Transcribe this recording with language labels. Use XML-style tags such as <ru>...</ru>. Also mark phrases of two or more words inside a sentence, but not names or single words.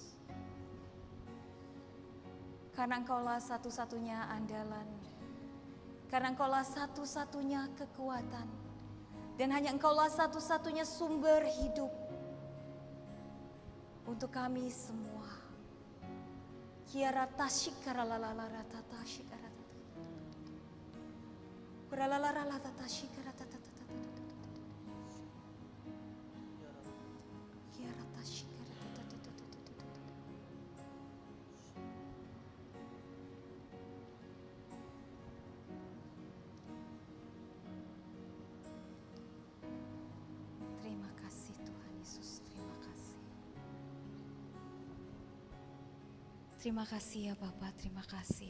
<id>Karena Engkaulah satu-satunya andalan, karena Engkaulah satu-satunya kekuatan, dan hanya Engkaulah satu-satunya sumber hidup untuk kami semua. Kiara tashikara lalala tata shikara tata. Uralalala tata shikara tata tata tata. Kiara tashikara tata tata tata. Terima kasih Tuhan Yesus, terima kasih. Terima kasih ya Bapa, terima kasih.</id>